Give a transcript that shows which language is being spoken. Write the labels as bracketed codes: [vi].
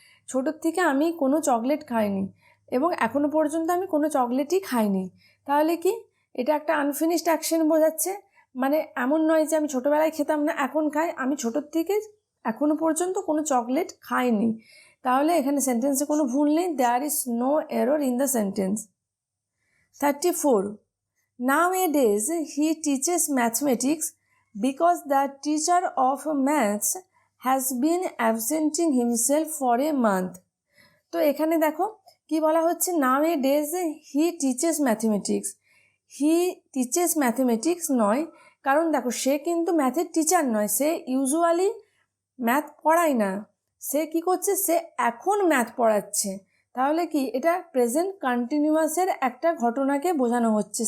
[bn] ছোটোর থেকে আমি কোনো চকলেট খাইনি এবং এখনও পর্যন্ত আমি কোনো চকলেটই খাইনি। তাহলে কি এটা একটা আনফিনিশড অ্যাকশন বোঝাচ্ছে। মানে এমন নয় যে আমি ছোটোবেলায় খেতাম না এখন খাই, আমি ছোটোর থেকে এখনও পর্যন্ত কোনো চকলেট খাইনি। তাহলে এখানে সেন্টেন্সে কোনো ভুল নেই, [en] There is no error in the sentence. 34, nowadays he teaches mathematics because the teacher of maths has been absenting himself for a month. [bn] তো এখানে দেখো কি বলা হচ্ছে, [en] nowadays he teaches mathematics। He teaches mathematics [bn] নয়, কারণ দেখো সে কিন্তু ম্যাথের টিচার নয়, সে ইউজুয়ালি ম্যাথ পড়ায় না। সে কি করছে, সে এখন ম্যাথ পড়াচ্ছে। তাহলে কি এটা প্রেজেন্ট কন্টিনিউয়াসের একটা ঘটনাকে বোঝানো হচ্ছে।